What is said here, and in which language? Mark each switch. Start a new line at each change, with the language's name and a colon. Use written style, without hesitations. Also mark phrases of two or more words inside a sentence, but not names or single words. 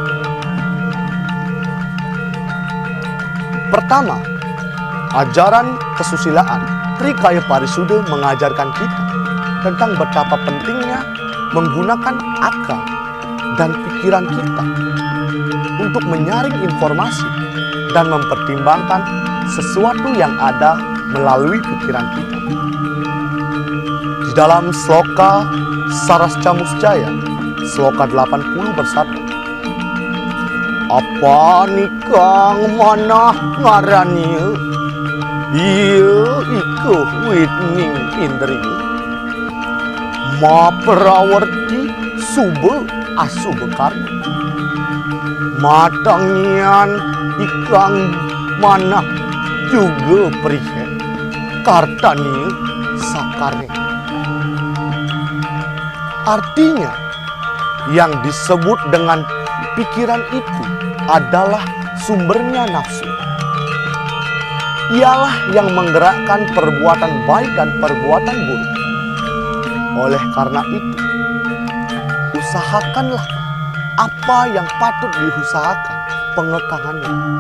Indonesian: Pertama, ajaran kesusilaan Trikaya Parisuddha mengajarkan kita tentang betapa pentingnya menggunakan akal dan pikiran kita untuk menyaring informasi dan mempertimbangkan sesuatu yang ada melalui pikiran kita. Di dalam sloka Sarasca Muscaya, sloka 80 bersabda,
Kawi: "Apa nikang manah ngarani? Iya iku witning indri. Ma prawarti suba asuba karma. Matangian ikang manah juga prihe kartani sakare."
Indonesian: Artinya, yang disebut dengan pikiran itu adalah sumbernya nafsu. Ialah yang menggerakkan perbuatan baik dan perbuatan buruk. Oleh karena itu, usahakanlah apa yang patut diusahakan pengekangannya.